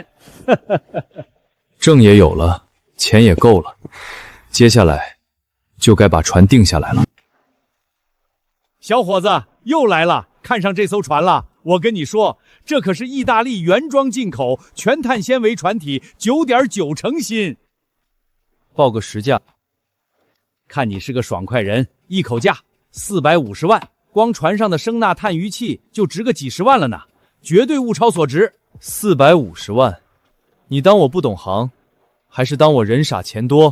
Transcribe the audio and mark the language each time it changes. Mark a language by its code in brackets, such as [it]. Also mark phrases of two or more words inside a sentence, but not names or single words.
[zh] 證也有了，錢也夠了，接下來就該把船定下來了。小伙子又來了，看上這艘船了。我跟你說，這可是意大利原裝进口全碳纖維船體，9.9成新。報個實價，看你是個爽快人，一口價450萬，光船上的聲納碳餘器就值個幾十萬了呢，絕對物超所值。 450萬，你當我不懂行，還是當我人傻錢多？